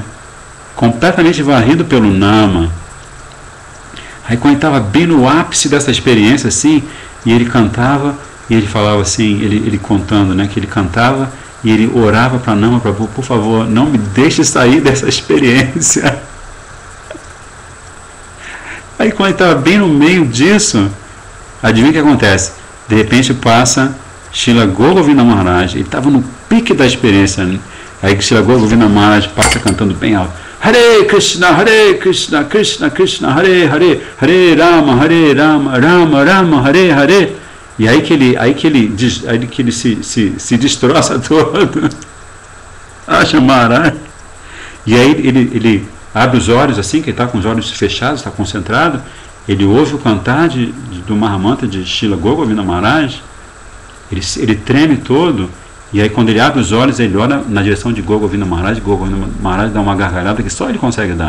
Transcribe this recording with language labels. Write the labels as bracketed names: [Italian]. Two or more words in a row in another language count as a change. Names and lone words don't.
[Portuguese] Completamente varrido pelo nama. Aí quando ele estava bem no ápice dessa experiência, assim, e ele cantava, e ele falava assim, ele contando, né, que ele cantava, e ele orava para Nama Prabhu, por favor, não me deixe sair dessa experiência. Aí quando ele estava bem no meio disso, adivinha o que acontece? De repente passa Srila Govinda Maharaj, ele estava no pique da experiência, né? Aí Srila Govinda Maharaj passa cantando bem alto, [Sanskrit] हरे कृष्ण कृष्ण कृष्ण हरे हरे हरे राम राम राम हरे हरे. [Portuguese] E aí que ele se destroça todo. Acha Maharaj. E aí ele abre os olhos assim, que ele está com os olhos fechados, está concentrado, ele ouve o cantar do Mahamantra de Srila Govinda Maharaj, ele treme todo, e aí quando ele abre os olhos, ele olha na direção de Govinda Maharaj dá uma gargalhada que só ele consegue dar.